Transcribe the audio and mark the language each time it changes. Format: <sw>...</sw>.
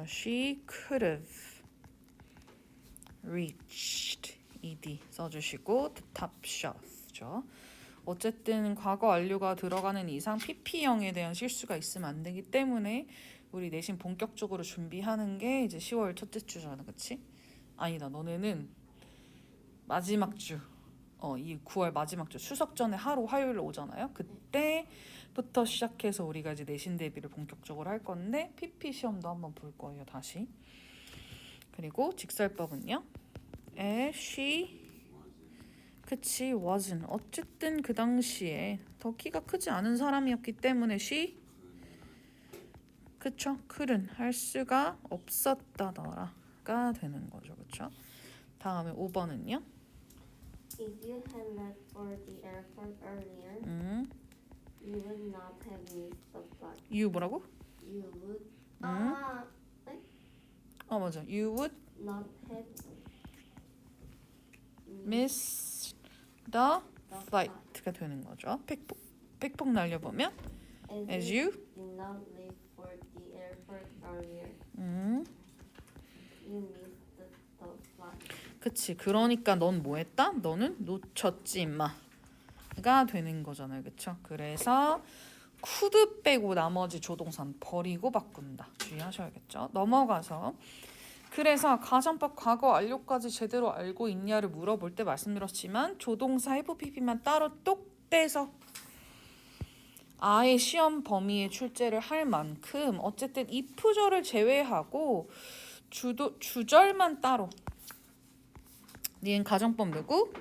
<en>She could have reached ed</en> <ko>써주시고</ko> <en>the top shelf죠.</en> <ko>어쨌든 과거 완료가 들어가는 이상 PP형에 대한 실수가 있으면 안 되기 때문에 우리 내신 본격적으로 준비하는 게 이제 10월 첫째 주잖아, 그치? 아니다, 너네는 마지막 주, 이 9월 마지막 주 추석 전에 하루 화요일로 오잖아요. 그때부터 시작해서 우리가 이제 내신 대비를 본격적으로 할 건데 PP 시험도 한번 볼 거예요, 다시. 그리고 직설법은요? she 그치 wasn't 어쨌든 그 당시에 더 키가 크지 않은 사람이었기 때문에 she 그쵸 couldn't 할 수가 없었다더라가 되는 거죠, 그쵸? 다음에 5번은요?</ko> <en>If you had left for the airport earlier, you would not have missed the flight.</en> <ko>you 뭐라고?</ko> <en>You would</en> <ko>맞아.</ko> <en>you would not have miss the flight가</en> <ko>되는 거죠. 팩폭 날려보면</ko> <en>as you did not leave for the airport earlier, you missed the flight.</en> <ko>그치. 그러니까 넌 뭐 했다? 너는 놓쳤지 임마가 되는 거잖아요. 그쵸? 그래서 could 빼고 나머지 조동사는 버리고 바꾼다. 주의하셔야겠죠? 넘어가서 그래서 가정법 과거 완료까지 제대로 알고 있냐를 물어볼 때 말씀드렸지만 조동사 have pp만 따로 똑 떼서 아예 시험 범위에 출제를 할 만큼 어쨌든 if절을 제외하고 주절만 따로 니은 가정법 누구?</ko>